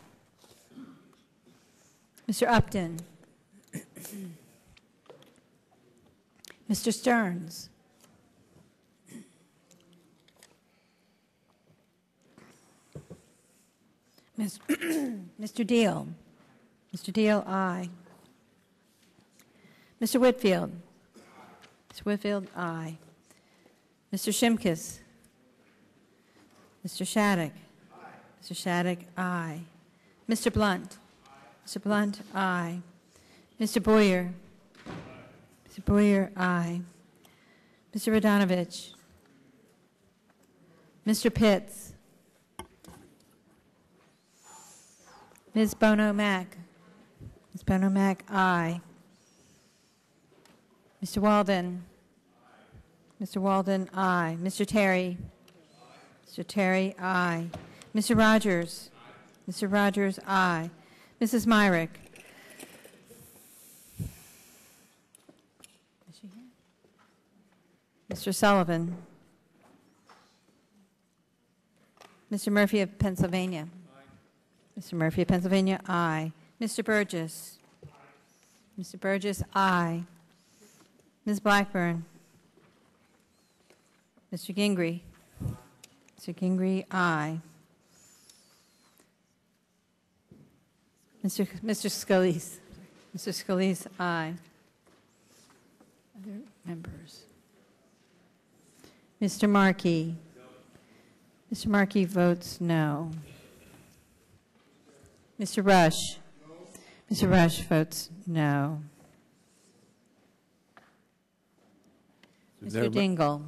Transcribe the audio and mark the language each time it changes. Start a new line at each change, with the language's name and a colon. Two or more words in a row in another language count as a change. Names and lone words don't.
English: Mr. Upton? Mr. Stearns? Mr. Deal? Mr. Deal, aye. Mr. Whitfield? Mr. Whitfield, aye. Mr. Shimkus? Mr. Shattuck? Mr. Shattuck, aye. Mr. Blunt? Mr. Blunt, aye. Mr. Boyer? Mr. Boyer, aye. Mr. Radonovich? Mr. Pitts? Ms. Bono-Mack? Ms. Bono-Mack, aye. Mr. Walden? Mr. Walden, aye. Mr. Terry? Mr. Terry, aye. Mr. Rogers? Mr. Rogers, aye. Mrs. Myrick? Is she here? Mr. Sullivan? Mr. Murphy of Pennsylvania? Mr. Murphy of Pennsylvania, aye. Mr. Burgess? Mr. Burgess, aye. Ms. Blackburn? Mr. Gingrey? Mr. Gingrey, aye. Mr. Scalise? Mr. Scalise, aye. Other members? Mr. Markey? Mr. Markey votes no. Mr. Rush? Mr. Rush votes no. Mr. Dingle?